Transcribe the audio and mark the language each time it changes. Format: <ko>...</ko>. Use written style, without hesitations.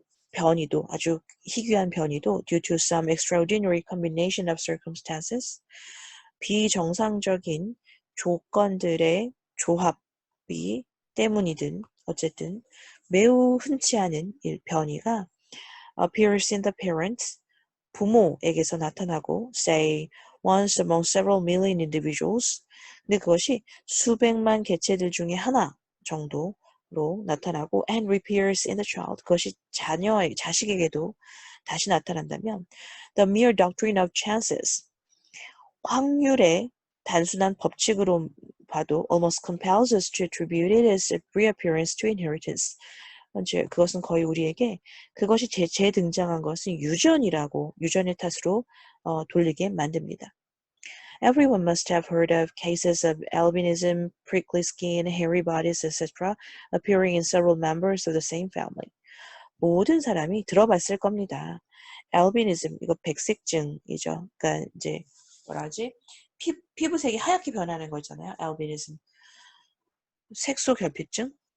<ko>변이도, 아주 희귀한 변이도</ko> <en>due to some extraordinary combination of circumstances,</en> <ko>비정상적인 조건들의 조합이 때문이든 어쨌든 매우 흔치 않은 변이가</ko> <en>appears in the parents,</en> <ko>부모에게서 나타나고</ko> <en>say once among several million individuals,</en> <ko>근데 그것이 수백만 개체들 중에 하나 정도로 나타나고</ko> <en>and reappears in the child,</en> <ko>그것이 자식에게도 다시 나타난다면</ko> <en>the mere doctrine of chances,</en> <ko>확률의 단순한 법칙으로 봐도</ko> <en>almost compels us to attribute it as a reappearance to inheritance.</en> <ko>즉 그것은 거의 우리에게 그것이 재등장한 것은 유전의 탓으로 돌리게 만듭니다.</ko> <en>Everyone must have heard of cases of albinism, prickly skin, hairy bodies, etc. appearing in several members of the same family.</en> <ko>모든 사람이 들어봤을 겁니다. albinism, 이거 백색증이죠. 그러니까 이제 뭐라 하지? 피부색이 하얗게 변하는 거 있잖아요. albinism. 색소 결핍증?</ko>